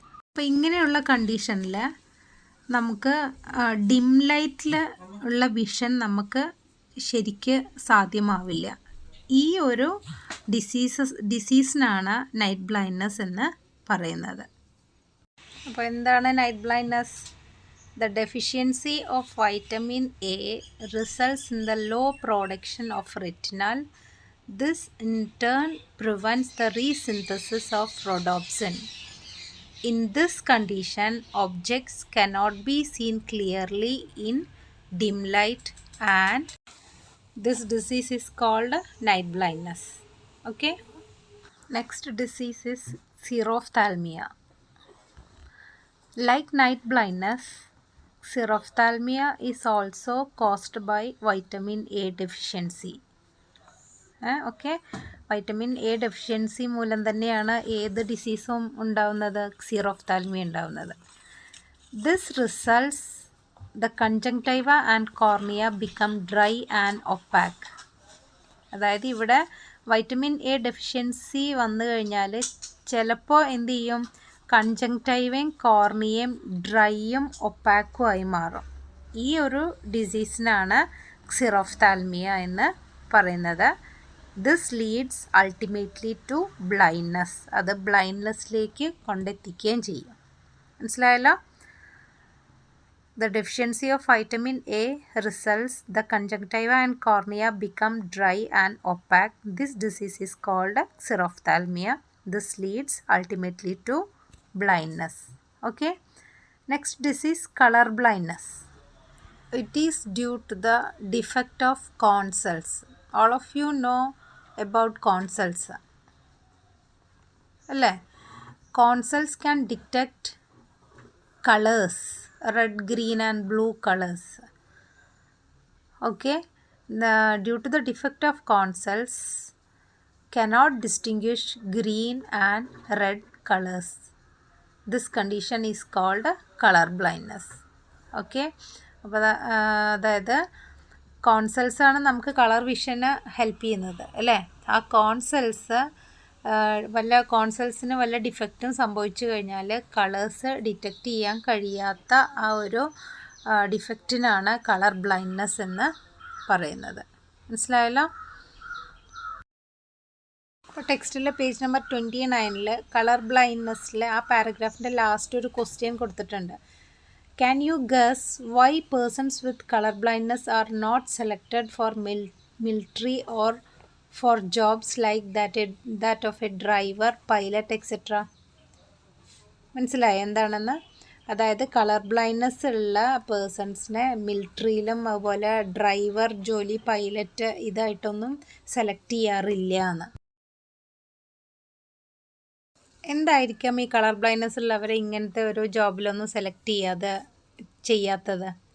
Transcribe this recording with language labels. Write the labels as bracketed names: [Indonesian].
[Malayalam] അപ്പോൾ ഇങ്ങനെയുള്ള കണ്ടീഷനിൽ നമുക്ക് ഡിം ലൈറ്റിൽ ഉള്ള വിഷൻ നമുക്ക് ശരിക്ക് സാധ്യമാവില്ല. ഈ ഒരു ഡിസീസിനാണ് നൈറ്റ് ബ്ലൈൻഡ്നെസ് എന്ന് പറയുന്നത്. അപ്പോൾ എന്താണ് night blindness? [English] The deficiency of vitamin A results in the low production of retinal. This in turn prevents the resynthesis of rhodopsin. In this condition, objects cannot be seen clearly in dim light and this disease is called night blindness. Okay? Next disease is xerophthalmia. Like night blindness, xerophthalmia is also caused by vitamin A deficiency. [Malayalam] Okay, vitamin A deficiency മൂലം തന്നെയാണ് ഏത് ഡിസീസും ഉണ്ടാവുന്നത്? xerophthalmia ഉണ്ടാവുന്നത്. [English] This results the conjunctiva and cornea become dry and opaque. [Malayalam] അതായത് ഇവിടെ vitamin A deficiency വന്നു കഴിഞ്ഞാൽ ചിലപ്പോൾ എന്ത് ചെയ്യും? കൺജങ്ക്റ്റൈവയും കോർണിയയും ഡ്രൈയും ഒപ്പാക്കും ആയി മാറും. ഈ ഒരു ഡിസീസിനാണ് xerophthalmia എന്ന് പറയുന്നത്. [English] This leads ultimately to blindness. [Malayalam] അത് ബ്ലൈൻഡ്നെസ്സിലേക്ക് കൊണ്ടെത്തിക്കുകയും ചെയ്യും. മനസ്സിലായല്ലോ? [English] The deficiency of vitamin A results the conjunctiva and cornea become dry and opaque. This disease is called xerophthalmia. This leads ultimately to blindness. Okay, next disease, color blindness. It is due to the defect of corn cells. All of you know about corn cells alle. Corn cells can detect colors, red, green and blue colors. Okay, due to the defect of corn cells cannot distinguish green and red colors. This condition is called color blindness. [Malayalam] Okay, അപ്പോൾ അതായത് കോൺ സെൽസാണ് നമുക്ക് colour വിഷന് help ചെയ്യുന്നത് അല്ലേ. ആ കോൺ cells വല്ല കോൺസൽസിന് വല്ല ഡിഫക്റ്റും സംഭവിച്ചു കഴിഞ്ഞാൽ കളേഴ്സ് ഡിറ്റക്റ്റ് ചെയ്യാൻ കഴിയാത്ത ആ ഒരു ഡിഫക്റ്റിനാണ് കളർ ബ്ലൈൻഡ്നെസ് എന്ന് പറയുന്നത്. മനസ്സിലായല്ലോ? അപ്പോൾ ടെക്സ്റ്റിലെ പേജ് നമ്പർ 29 കളർ ബ്ലൈൻഡ്നെസ്സിൽ ആ പാരഗ്രാഫിൻ്റെ ലാസ്റ്റ് ഒരു ക്വസ്റ്റ്യൻ കൊടുത്തിട്ടുണ്ട്. Can you guess why persons with color blindness are not selected for military or for jobs like that of a driver, pilot, etc.? മനസ്സിലായോ എന്താണെന്ന്? അതായത് കളർ ബ്ലൈൻഡ്നെസ് ഉള്ള പേഴ്സൺസിനെ മിലിറ്ററിയിലും അതുപോലെ ഡ്രൈവർ ജോലി, pilot ഇതായിട്ടൊന്നും select ചെയ്യാറില്ല എന്ന്. എന്തായിരിക്കാം ഈ കളർ ബ്ലൈൻഡ്നെസ് ഉള്ളവരെ ഇങ്ങനത്തെ ഒരു ജോബിലൊന്നും സെലക്ട് ചെയ്യാത്തത്?